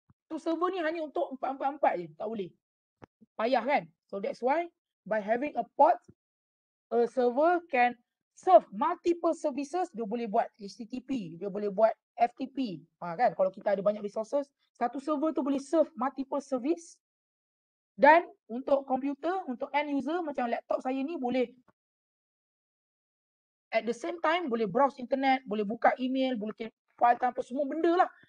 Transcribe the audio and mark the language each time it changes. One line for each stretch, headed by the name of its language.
Malay: Tu server ni hanya untuk 444 je, tak boleh. Payah kan?
English: So that's why by having a port, a server can serve multiple services.
Malay: Dia boleh buat HTTP, dia boleh buat FTP. Kan? Kalau kita ada banyak resources, satu server tu boleh
English: serve multiple service.
Malay: Dan untuk komputer, untuk end user macam laptop saya ni boleh
English: at the same time
Malay: boleh
English: browse internet,
Malay: boleh buka email, boleh file tanpa semua benda lah.